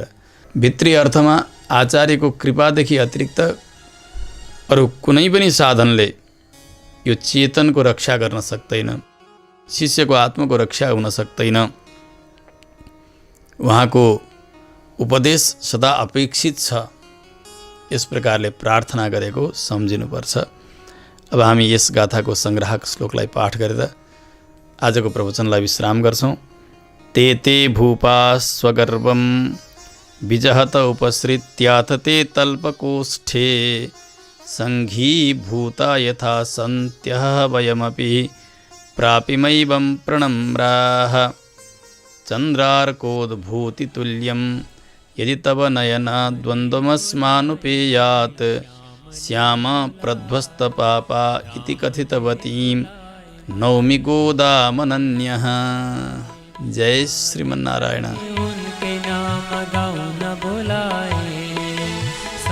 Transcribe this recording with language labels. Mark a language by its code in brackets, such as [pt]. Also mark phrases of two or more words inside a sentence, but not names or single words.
[ne] भित्री अर्थमा आचार्यको कृपादेखि अतिरिक्त अरू कुनै पनि साधनले यो चेतनको रक्षा गर्न सक्दैन, शिष्यको आत्माको रक्षा हुन सक्दैन। उहाँको उपदेश सदा अपेक्षित छ। यस प्रकारले प्रार्थना गरेको सम्झिनुपर्छ। अब हामी यस गाथाको संग्राहक श्लोकलाई पाठ गरेर आजको प्रवचनलाई विश्राम गर्छौँ। [sa] ते ते भूपा स्वगर्वं विजहत उपसृत्याथ ते तल्पकोष्ठे सङ्घीभूता यथा सन्त्यः वयमपि प्रापिमैवं प्रणम्राः चन्द्रार्कोद्भूतितुल्यं यदि तव नयनाद्वन्द्वमस्मानुपेयात् श्यामा प्रध्वस्तपापा इति कथितवतीं नौमि गोदामनन्यः। [ne] जय श्रीमन्नारायण। [hi] उनके नाम गाऊं न बुलाए।